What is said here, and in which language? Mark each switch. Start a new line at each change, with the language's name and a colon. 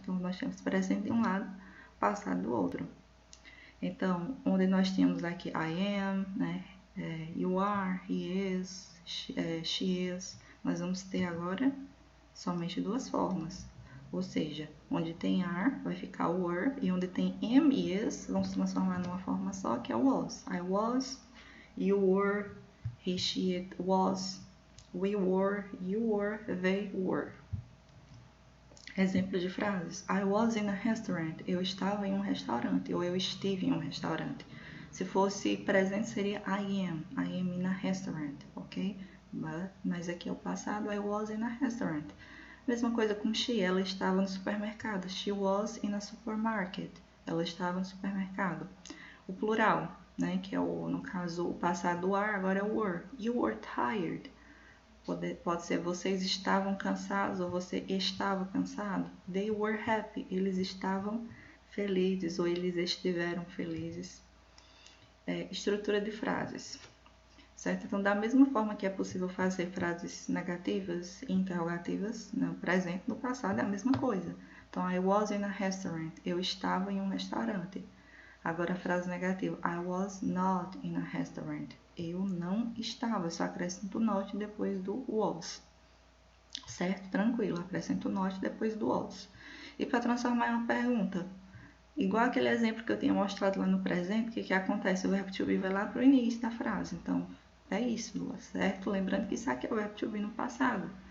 Portuguese: Então, nós temos presente de um lado, passado do outro. Então, onde nós tínhamos aqui
English: I am,
Portuguese: né?
English: You are, he is, she is.
Portuguese: Nós vamos ter agora somente 2 formas. Ou seja, onde tem are, vai ficar o were, e onde tem am e is, vão se transformar numa forma só, que é o was.
English: I was, you were, he, she, it was, we were, you were, they were.
Portuguese: Exemplo de frases.
English: I was in a restaurant.
Portuguese: Eu estava em um restaurante. Ou eu estive em um restaurante. Se fosse presente, seria
English: I am. I am in a restaurant, ok?
Portuguese: Mas aqui é o passado.
English: I was in a restaurant.
Portuguese: Mesma coisa com she. Ela estava no supermercado.
English: She was in a supermarket.
Portuguese: Ela estava no supermercado. O plural, né? Que é no caso, o passado are, agora é o were.
English: You were tired.
Portuguese: Pode ser vocês estavam cansados ou você estava cansado.
English: They were happy.
Portuguese: Eles estavam felizes ou eles estiveram felizes. Estrutura de frases. Certo? Então, da mesma forma que é possível fazer frases negativas e interrogativas no presente, no passado é a mesma coisa.
English: Então, I was in a restaurant.
Portuguese: Eu estava em um restaurante. Agora, a frase negativa.
English: I was not in a restaurant.
Portuguese: Eu não estava. Eu só acrescento not depois do was. Certo? Tranquilo. Acrescento not depois do was. E para transformar em uma pergunta, igual aquele exemplo que eu tinha mostrado lá no presente, o que acontece? O verbo to be vai lá para o início da frase. Então, é isso, Lua, certo? Lembrando que isso aqui é o verbo to be no passado.